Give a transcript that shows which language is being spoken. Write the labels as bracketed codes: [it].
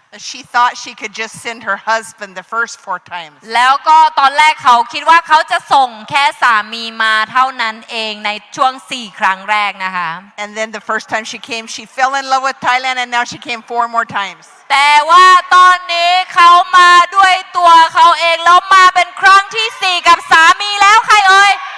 [en] She thought she could just send her husband the first 4 times. [th] แล้วก็ตอนแรกเขาคิดว่าเขาจะส่งแค่สามีมาเท่านั้นเองในช่วง 4 ครั้งแรกนะคะ [en] And then the first time she came, she fell in love with Thailand, and now she came 4 more times. [th] แต่ว่าตอนนี้เขามาด้วยตัวเขาเองแล้วมาเป็นครั้งที่ 4 กับสามีแล้วใครเอ่ย